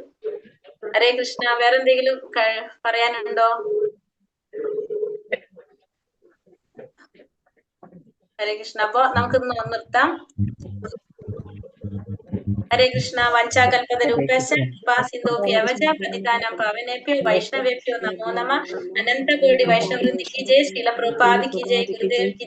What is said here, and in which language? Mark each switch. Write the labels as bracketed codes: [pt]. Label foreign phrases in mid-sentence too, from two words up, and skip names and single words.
[sa] हरे कृष्ण. [ml] വേറെ എന്തെങ്കിലും പറയാനുണ്ടോ? [sa] हरे कृष्ण. [ml] അപ്പൊ നമുക്ക് നിർത്താം. [sa] हरे कृष्ण. वञ्चाकल्पतरूपेश सिन्धोभ्यवच पतितानां पावनेभ्यो वैष्णवेभ्यो नमो नमः. [hi] अनन्तकोटि वैष्णववृन्दि कि जय। श्रील प्रभुपाद कि जय। गुरुदेव कि